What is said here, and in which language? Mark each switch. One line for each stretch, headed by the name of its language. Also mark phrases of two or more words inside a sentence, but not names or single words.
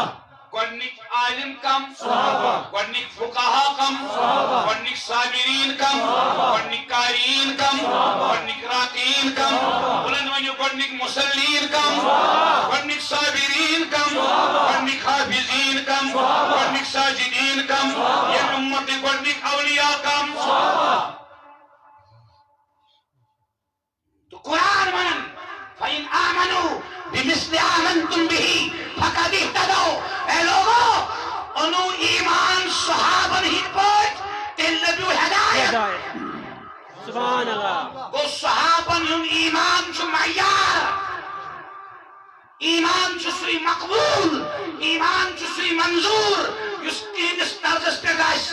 Kashmiri: گۄڈنِک عالم کم گۄڈنِک فقہا کم گۄڈنِک صابریٖن کم گۄڈنِک قاریٖن کم گۄڈنِک راکعیٖن کم بلند ؤنِو گۄڈنِک مُصلیٖن کم گۄڈنِک صابریٖن کم گۄڈنِک حافظیٖن کم گۄڈنِک ساجدیٖن کم ییٚمہِ اُمتٕکۍ گۄڈنِک اولیاء کم تو قرآن ونن
Arabic: فَإِنْ آمَنُوا بِمِثْلِ آمَنْتُمْ بِهِ فَقَدْ اهْتَدَوْا
Kashmiri: اے لوگو انو ایمان صحابن ہند پٲٹھۍ تیٚلہِ لٔبِو ہدایت ہدایت
Arabic: سبحان اللہ
Kashmiri: گوٚو صحابن ہُنٛد ایمان چھُ معیار ایمان چھُ سُے مقبوٗل ایمان چھُ سُے منظوٗر یُس تِہنٛدِس طرزس پٮ۪ٹھ آسہِ